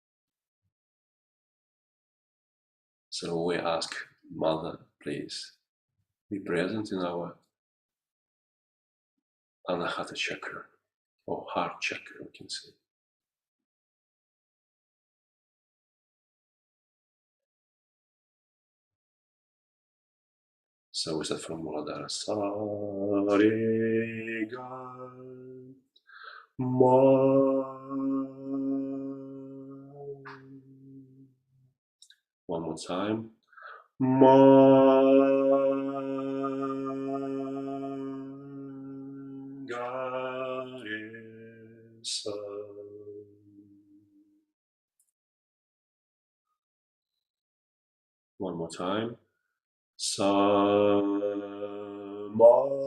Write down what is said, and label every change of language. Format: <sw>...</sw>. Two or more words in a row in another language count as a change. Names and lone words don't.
<en>So we ask Mother, please be present in our Anahata chakra, or heart chakra, we can say. So we start from Muladhara. Sa, re, ga, ma. One more time. Ma, ga, re, sa. One more time. Sa, ma.</en>